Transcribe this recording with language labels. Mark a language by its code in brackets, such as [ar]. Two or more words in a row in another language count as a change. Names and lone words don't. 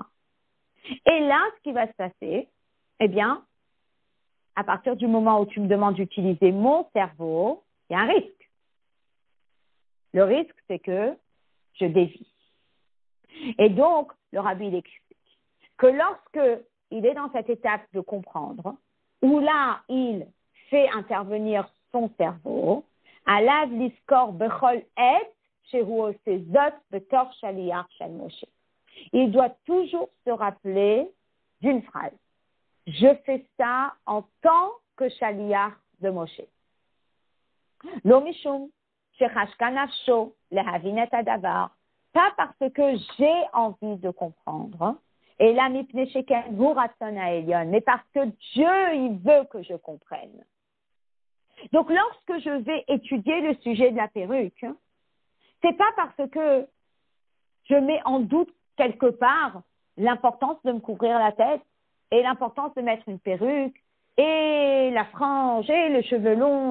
[fr] Et là, ce qui va se passer, eh bien, à partir du moment où tu me demandes d'utiliser mon cerveau, il y a un risque. Le risque, c'est que je dévie. Et donc, le rabbi, il explique que lorsque il est dans cette étape de comprendre, où là, il fait intervenir son cerveau, [he] עליו לזכור בכל עת שהוא עושה זאת בתור שליח של משה. [fr] Il doit toujours se rappeler d'une phrase. Je fais ça en tant que shaliach de Moshe. [he] לא משום שחשקה נפשו להבין את הדבר. [fr] Pas parce que j'ai envie de comprendre, et là [he] מפני שכן הוא רצון העליון, [fr] mais parce que Dieu, il veut que je comprenne. Donc, lorsque je vais étudier le sujet de la perruque, c'est pas parce que je mets en doute quelque part l'importance de me couvrir la tête et l'importance de mettre une perruque et la frange et le cheveu long.